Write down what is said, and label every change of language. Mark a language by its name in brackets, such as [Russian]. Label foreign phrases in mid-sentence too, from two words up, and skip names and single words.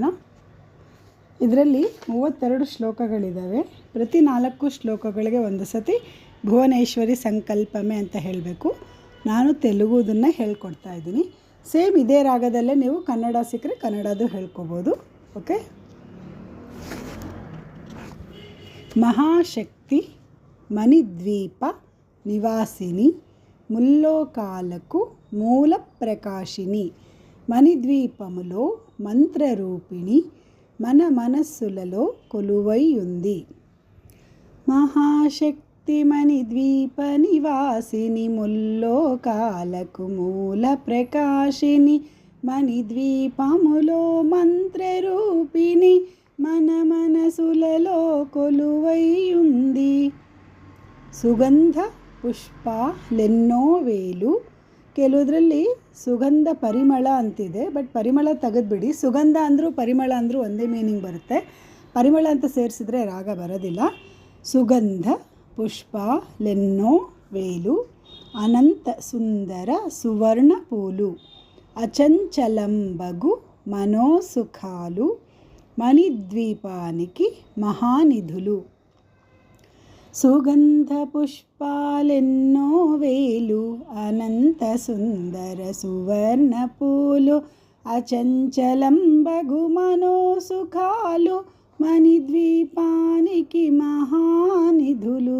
[Kannada] ಇದರಲ್ಲಿ 32 ಶ್ಲೋಕಗಳಿದ್ದಾವೆ. ಪ್ರತಿ 4 ಶ್ಲೋಕಗಳಿಗೆ ಒಂದು ಸತಿ ಭುವನೇಶ್ವರಿ ಸಂಕಲ್ಪಮೆ ಅಂತ ಹೇಳಬೇಕು. ನಾನು ತೆಲುಗುದನ್ನು ಹೇಳ್ಕೊಡ್ತಾ ಇದ್ದೀನಿ. ಸೇಮ್ ಇದೇ ರಾಗದಲ್ಲೇ ನೀವು ಕನ್ನಡ ಸಿಕ್ಕರೆ ಕನ್ನಡದು ಹೇಳ್ಕೊಬೋದು. ಓಕೆ. [Telugu] మహాశక్తి మణిద్వీప నివాసిని ముల్లోకాలకు మూల ప్రకాశిని మణిద్వీపములో మంత్రరూపిణి మన మనస్సులలో కొలువై ఉంది. మహాశక్తి మణిద్వీప నివాసిని ముల్లోకాలకు మూల ప్రకాశిని మణిద్వీపములో మంత్రరూపిణి మన మనసులలో కొలువై ఉంది. సుగంధ పుష్పలెన్నో వేలు. [Kannada] ಕೆಲವುದರಲ್ಲಿ ಸುಗಂಧ ಪರಿಮಳ ಅಂತಿದೆ, ಬಟ್ ಪರಿಮಳ ತೆಗೆದುಬಿಡಿ. ಸುಗಂಧ ಅಂದರೂ ಪರಿಮಳ ಅಂದರೂ ಒಂದೇ ಮೀನಿಂಗ್ ಬರುತ್ತೆ. ಪರಿಮಳ ಅಂತ ಸೇರಿಸಿದ್ರೆ ರಾಗ ಬರೋದಿಲ್ಲ. [Telugu] సుగంధ పుష్పలెన్నో వేలు అనంత సుందర సువర్ణ పూలు అచంచలంబగు మనోసుఖాలు మణిద్వీపానికి మహానిధులు. సుగంధ పుష్పాలెన్నో వేలు అనంత సుందర సువర్ణ పూలు అచంచలంబగు మనోసుఖాలు మణిద్వీపానికి మహానిధులు.